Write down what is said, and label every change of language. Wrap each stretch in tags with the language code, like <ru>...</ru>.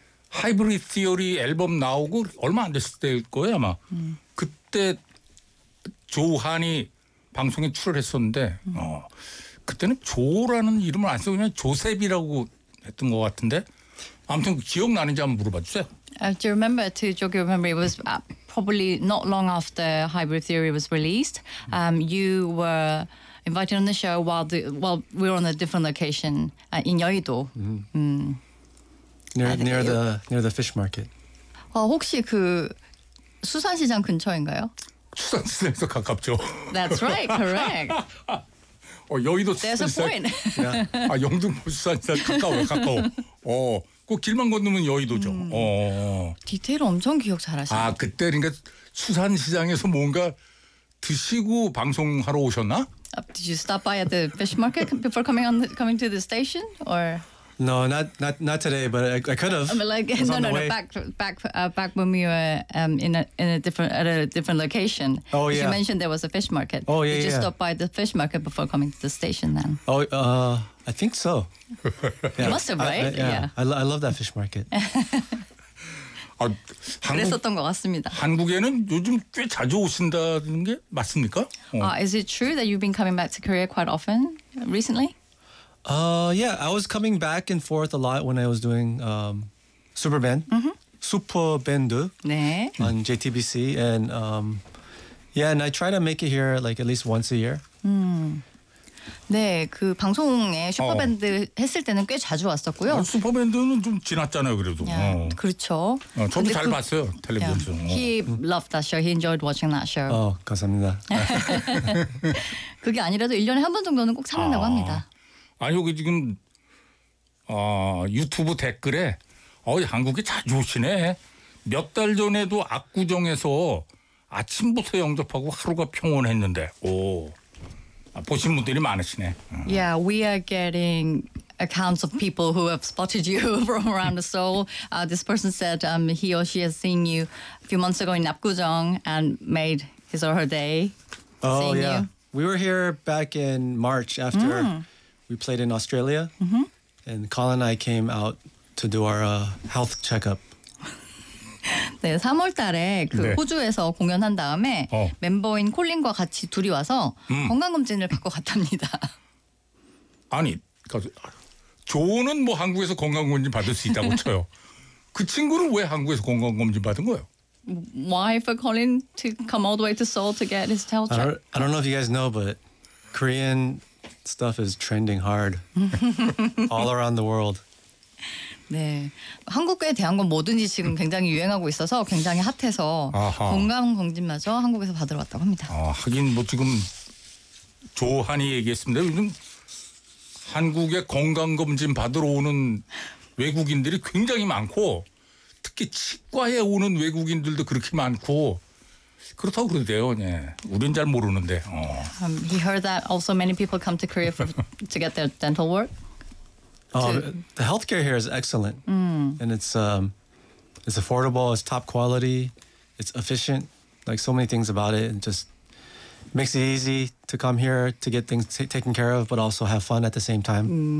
<ko>하이브리드 티어리 앨범 나오고 얼마 안 됐을 때일 거예요 아마. 그때 조한이 방송에 출연했었는데 그때는 조라는 이름을 안 쓰고 그냥 조셉이라고 했던 것 같은데 아무튼 기억나는지 한번 물어봐주세요.</ko> <en>Do you remember, to jog your memory, it was probably not long after Hybrid Theory was released. You were invited on the show while we were on a different location in 여의도. Near the fish market.</en> <ko>혹시 그 수산시장 근처인가요? 수산시장에서 가깝죠.</ko> <en>That's right, correct.</en> <ko>여의도</ko> <en>There's a point. Yeah.</en> <ko>영등포 수산시장 가까워. 그 길만 건너면 여의도죠. 디테일 엄청 기억 잘하시네. 아, 그때 그러니까 수산시장에서 뭔가 드시고 방송하러 오셨나?</ko> <en>Did you stop by at the fish market before coming to the station or? No, not today, but I could have. I mean, like, back when we were in a different location. Oh yeah. You mentioned there was a fish market. Oh yeah. Did you yeah. stop by the fish market before coming to the station then? Oh, I think so. Yeah. You must have, right? Yeah. I love that fish market.</en> <ko>아, 그랬었던 것 같습니다. 한국에는 요즘 꽤 자주 오신다는 게 맞습니까?</ko> <en>Is it true that you've been coming back to Korea quite often recently? Yeah, I was coming back and forth a lot when I was doing Super Bandu on JTBC. And yeah, and I try to make it here like at least once a year.</en> <ko>네, 그 방송에 슈퍼밴드 했을 때는 꽤 자주 왔었고요. 슈퍼밴드는 좀 지났잖아요, 그래도. 야, 그렇죠. 저도 잘 봤어요, 텔레비전에서.</ko> <en>He loved that show. He enjoyed watching that show.</en> <ko>감사합니다. 그게 아니라도 1년에 한 번 정도는 꼭 참는다고 합니다. 아니, 여기 지금 유튜브 댓글에 한국에 자주 오시네. 몇 달 전에도 압구정에서 아침부터 영접하고 하루가 평온했는데. 오. 보신 분들이 많으시네.</ko> <en>Yeah, we are getting accounts of people who have spotted you from around Seoul. This person said he or she has seen you a few months ago in 압구정 and made his or her day. Oh, yeah. We were here back in March after we played in Australia. And Colin and I came out to do our health checkup.</en> <ko>네, 3월 달에 그 네. 호주에서 공연한 다음에 멤버인 콜린과 같이 둘이 와서 건강검진을 받고 갔답니다. 아니, 조는 뭐 한국에서 건강검진 받을 수 있다고 쳐요. 그 친구는 왜 한국에서 건강검진 받은 거예요?</ko> <en>Why for Colin to come all the way to Seoul to get his health check? I don't know if you guys know, but Korean stuff is trending hard all around the world.</en> <ko>네, 한국에 대한 건 뭐든지 지금 굉장히 유행하고 있어서 굉장히 핫해서 건강검진마저 한국에서 받으러 왔다고 합니다. 하긴 뭐 지금 조한이 얘기했습니다. 요즘 한국에 건강검진 받으러 오는 외국인들이 굉장히 많고 특히 치과에 오는 외국인들도 그렇게 많고 그렇다고 그러대요. 네. 우린 잘 모르는데.</ko> <en>He heard that also many people come to Korea to get their dental work? The healthcare here is excellent, and it's affordable. It's top quality. It's efficient. Like so many things about it, and just makes it easy to come here to get things taken care of, but also have fun at the same time.</en>